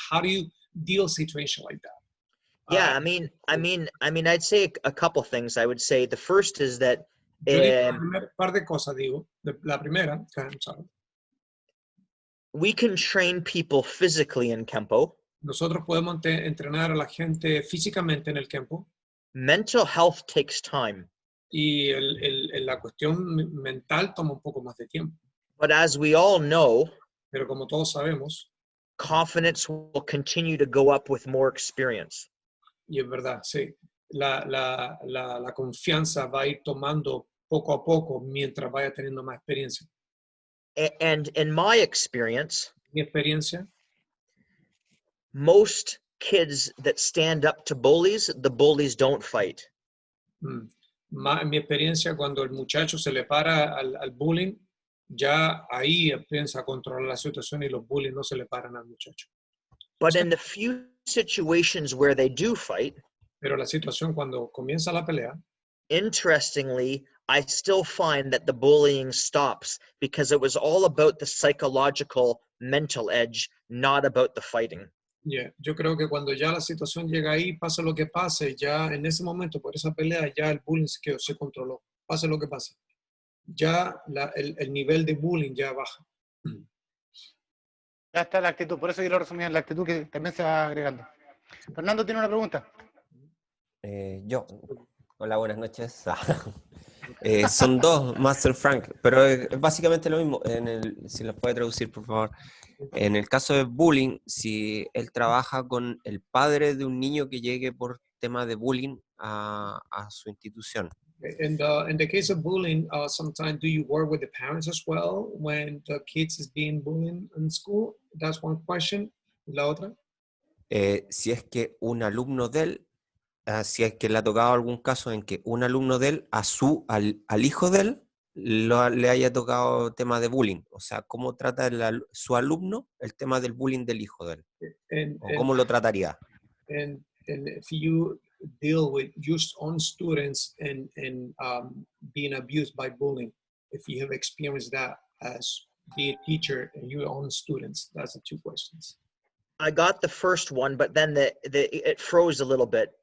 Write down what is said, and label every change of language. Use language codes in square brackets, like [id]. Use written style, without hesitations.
[en] How do you deal situation like that? Yeah, I'd say a couple things. I would say the first is that [es] par de cosas, digo. La primera, [en] we can train people physically in Kenpo. [es] Nosotros podemos entrenar a la gente físicamente en el Kenpo. [en] Mental health takes time. [es] Y la cuestión mental toma un poco más de tiempo. [en] But as we all know, [es] pero como todos sabemos, [en] confidence will continue to go up with more experience. [es] Y es verdad, sí. La confianza va a ir tomando poco a poco mientras vaya teniendo más experiencia. [en] And in my experience, [es] mi experiencia, [en] most kids that stand up to bullies, the bullies don't fight. [es] En mi experiencia, cuando el muchacho se le para al bullying, ya ahí empieza a controlar la situación y los bullies no se le paran al muchacho. [en] But in the few situations where they do fight, [es] pero la situación cuando comienza la pelea, [en] interestingly, I still find that the bullying stops because it was all about the psychological mental edge, not about the fighting. [es] Yeah, yo creo que cuando ya la situación llega ahí, pase lo que pase, ya en ese momento, por esa pelea, ya el bullying se controló. Pase lo que pase. Ya el nivel de bullying ya baja. Ya está la actitud, por eso yo lo resumí en la actitud que también se va agregando. Fernando tiene una pregunta. Yo. Hola, buenas noches. Son dos, Master Frank, pero es básicamente lo mismo. Si los puede traducir, por favor. En el caso de bullying, si él trabaja con el padre de un niño que llegue por tema de bullying a su institución. [en] In the case of bullying, sometimes do you work with the parents as well when the kids is being bullied in school? That's one question. [es] La otra. Si es que un alumno de él, si es que le ha tocado algún caso en que un alumno de él al hijo de él le haya tocado tema de bullying, o sea, cómo trata su alumno el tema del bullying del hijo de él, o cómo lo trataría. [en] And if you deal with your own students and being abused by bullying, if you have experienced that as be a teacher and your own students, that's the two questions. I got the first one, but then it froze a little bit.